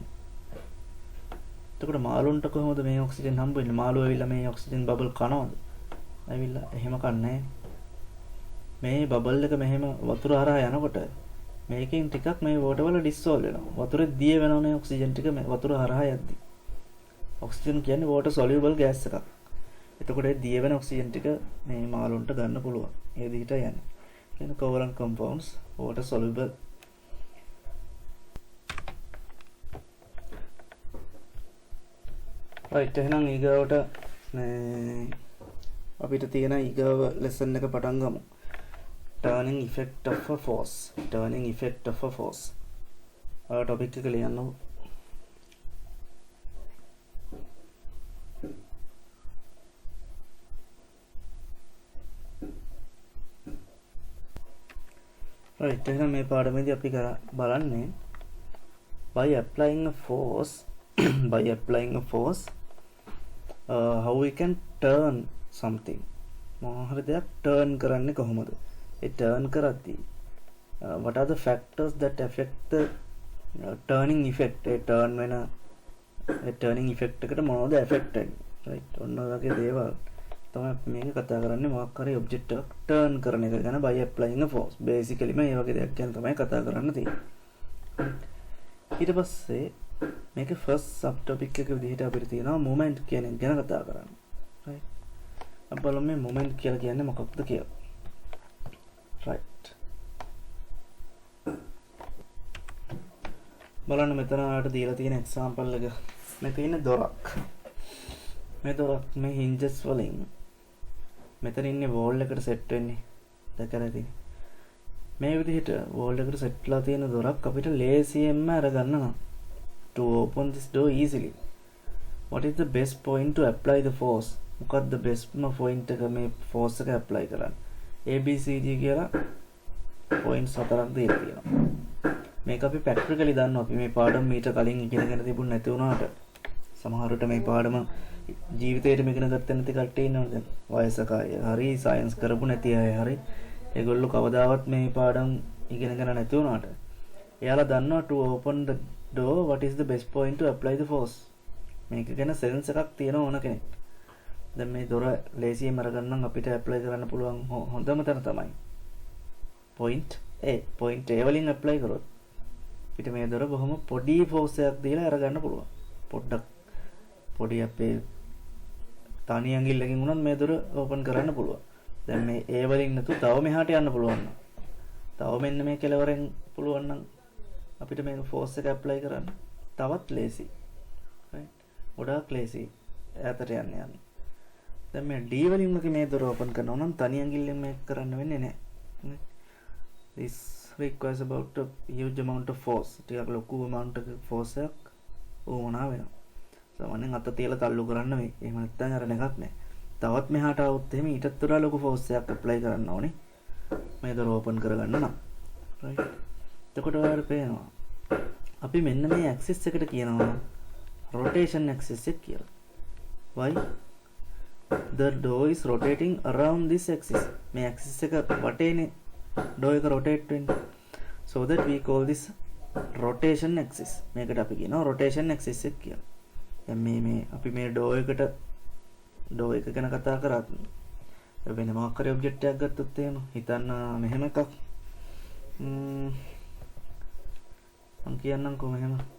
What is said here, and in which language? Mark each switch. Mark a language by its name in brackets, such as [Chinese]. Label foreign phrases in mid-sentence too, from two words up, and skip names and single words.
[Sinhala] එතකොට මාළුන්ට කොහොමද මේ ඔක්සිජන් හම්බ වෙන්නේ? මාළු ඇවිල්ලා මේ ඔක්සිජන් බබල් කනවද? ඇවිල්ලා එහෙම කන්නේ මේ බබල් එක මෙහෙම වතුර හරහා යනකොට මේකෙන් ටිකක් මේ වෝටර් වල ඩිසෝල්ව් වෙනවා. වතුරේ දිය වෙනවා මේ ඔක්සිජන් ටික මේ වතුර හරහා යද්දි. ඔක්සිජන් කියන්නේ [English] water soluble gas [Sinhala] එකක්. එතකොට ඒ දිය වෙන ඔක්සිජන් ටික මේ මාළුන්ට ගන්න පුළුවන්. ඒ විදිහට යන්නේ. කියන [English] covalent compounds water soluble. [Sinhala] right එහෙනම් ඊගාවට අපිට තියෙන ඊගාව lesson එක පටන් ගමු. [English] turning effect of a force. [Sinhala] topic එක ලියන්න. [English] right [Sinhala] එහෙනම් මේ පාඩමේදී අපි බලන්නේ [English] by applying a force how we can turn something. [Sinhala] මොහොර දෙයක් turn කරන්නේ කොහොමද? ඒ turn කරද්දී [English] what are the factors that affect the turning effect? [Sinhala] ඒ turn වෙන ඒ [English] turning effect [Sinhala] එකට මොනවද affect වෙන්නේ? right ඔන්න ඔය වගේ දේවල් තමයි මේක කතා කරන්නේ. මොකක් හරි object එකක් turn කරන එක ගැන [English] by applying a force. [Sinhala] basically මේ වගේ දෙයක් ගැන තමයි කතා කරන්න තියෙන්නේ. ඊට පස්සේ මේක [English] first subtopic [Sinhala] එක විදිහට අපිට තියෙනවා moment කියන එක ගැන කතා කරන්න. right අපි බලමු මේ moment කියලා කියන්නේ මොකක්ද කියලා. right බලන්න මෙතන ආට දීලා තියෙන example එක. මේ තියෙන දොරක්. මේ දොරක් මේ hinges වලින් මෙතන ඉන්නේ wall එකට set වෙන්නේ. දැකලා තියෙන්නේ. මේ විදිහට wall එකට set වෙලා තියෙන දොරක් අපිට ලේසියෙන්ම අරගන්න නම් [English] to open this door easily. What is the best point to apply the force? [Sinhala] මොකක්ද bestම point එක මේ force එක apply කරන්න? A B C D කියලා points හතරක් දීලා තියෙනවා. මේක අපි practically දන්නවා. අපි මේ පාඩම මීට කලින් ඉගෙනගෙන තිබුණ නැති වුණාට සමහරට මේ පාඩම ජීවිතේටම ඉගෙන ගත්ත නැති කට්ටිය ඉන්නවා දැන් වයසක අය හරි සයන්ස් කරපු නැති අය හරි ඒගොල්ලෝ කවදාවත් මේ පාඩම් ඉගෙනගෙන නැති වුණාට එයාලා දන්නවා [English] to open the door what is the best point to apply the force [Sinhala] මේක ගැන සෙන්ස් එකක් තියෙන ඕන කෙනෙක් දැන් මේ දොර ලේසියෙන් අරගන්නම් අපිට ඇප්ලයි කරන්න පුළුවන් හොඳම තැන තමයි point A වලින් ඇප්ලයි කරොත් අපිට මේ දොර බොහොම පොඩි ෆෝස් එකක් දීලා අරගන්න පුළුවන් පොඩ්ඩක් පොඩි අපේ තනි ඇඟිල්ලකින් උනත් මේ දොර ඕපන් කරන්න පුළුවන් දැන් මේ A වලින් නැතු තව මෙහාට යන්න පුළුවන් නම් තව මෙන්න මේ කෙලවරෙන් පුළුවන් නම් අපිට මේක ෆෝස් එක ඇප්ලයි කරන්න තවත් ලේසි right ගොඩාක් ලේසි ඈතට යන්න දැන් මේ D වලින් මේ දොර ඕපන් කරනවා නම් තනි ඇඟිල්ලෙන් මේක කරන්න වෙන්නේ නැහැ [English] this requires about a huge amount of force [Sinhala] ටිකක් ලොකු [English] amount of force [Sinhala] එකක් ඕනා වෙනවා සාමාන්‍යයෙන් අත තියලා තල්ලු කරන්න වෙයි එහෙම නැත්නම් අර එකක් නැහැ තවත් මෙහාට આવුත් එහෙම ඊටත් වඩා ලොකු force එකක් apply කරන්න ඕනේ මේ දොර ඕපන් කරගන්න නම් right එතකොට ඔයාලට පේනවා අපි මෙන්න මේ axis එකට කියනවා rotation axis එක කියලා [English] why the door is rotating around this [Sinhala] axis මේ axis එක වටේනේ door එක rotate වෙන්නේ [English] so that we call this rotation axis [Sinhala] මේකට අපි කියනවා rotation axis එක කියලා දැන් මේ අපි මේ door එක ගැන කතා කරත් වෙන මොකක් හරි ඔබ්ජෙක්ට් එකක් ගත්තොත් එහෙම හිතන්න මෙහෙම එකක් මම කියන්නම්කෝ මෙහෙම